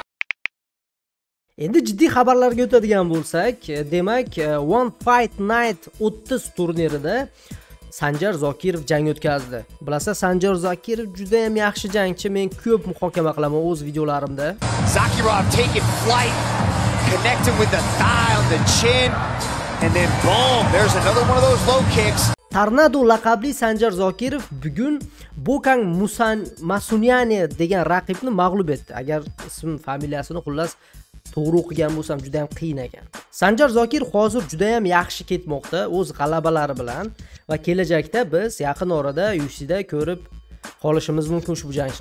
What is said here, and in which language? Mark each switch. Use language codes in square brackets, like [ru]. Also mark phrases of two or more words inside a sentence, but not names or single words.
[uz] Endi jiddiy xabarlarga o'tadigan bo'lsak, demak, One Fight Night 30 turnirida Sanjar Zokirov jang o'tkazdi. Bilasiz, Sanjar Zokirov juda ham yaxshi jangchi. Men ko'p muhokama qilaman o'z videolarimda. [en] Zokirov taking flight, connecting with the thigh on the chin. And then boom, there's another one of those low kicks. [uz] Tornado laqabli Sanjar Zokirov bugun Bokang Masunyani degan raqibni mag'lub etdi. Agar ism familiyasini xullas to'g'ri o'qigan bo'lsam juda ham qiyin ekan. Sanjar Zokirov hozir juda ham yaxshi ketmoqda o'z g'alabalari bilan va kelajakda biz yaqin orada UFC'da ko'rib qolishimiz mumkin ushbu jangchini.